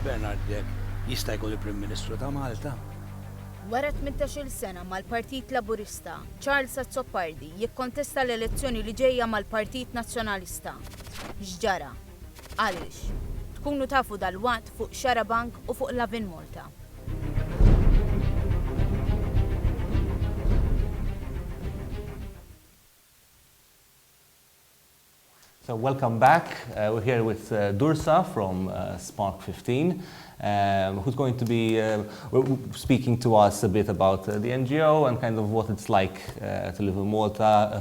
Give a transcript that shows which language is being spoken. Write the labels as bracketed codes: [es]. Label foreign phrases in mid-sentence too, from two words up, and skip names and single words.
[mt] Bernardek jista' jkun il-Prim Ministru ta' Malta? Wara 18-il sena mal-Partit Laburista, Charles Azzopardi jikkontesta l-elezzjoni li ġejja mal-Partit Nazzjonalista. X'ġara? Għaliex? Tkunu tafu dal-waqt fuq Xarabank u fuq Lovin Malta. [en] So welcome back. We're here with Dursa from Spark 15, who's going to be speaking to us a bit about the NGO and kind of what it's like to live in Malta.